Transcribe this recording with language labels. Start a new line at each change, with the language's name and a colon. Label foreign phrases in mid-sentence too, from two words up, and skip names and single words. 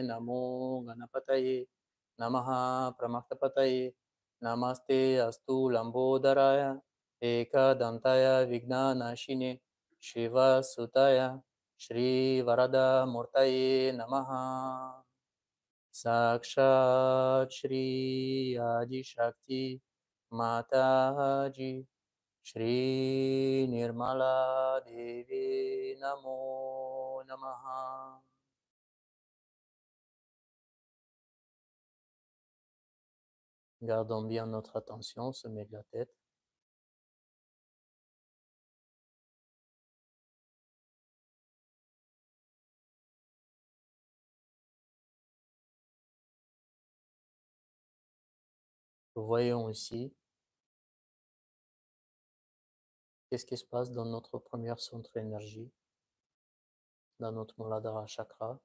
Sanskrit: Namo Ganapataye Namaha Pramaktapataye Namaste Astu Lambodharaya Eka Dantaya Vigna Nashine Shiva Sutaya Shri Varada Murtaye Namaha Sakshat Shri Adi Shakti Mataji Shri Nirmala Devi Namo Namaha.
French: Gardons bien notre attention au sommet de la tête. Voyons ici qu'est-ce qui se passe dans notre première centre énergie, dans notre
Sanskrit: Muladhara chakra.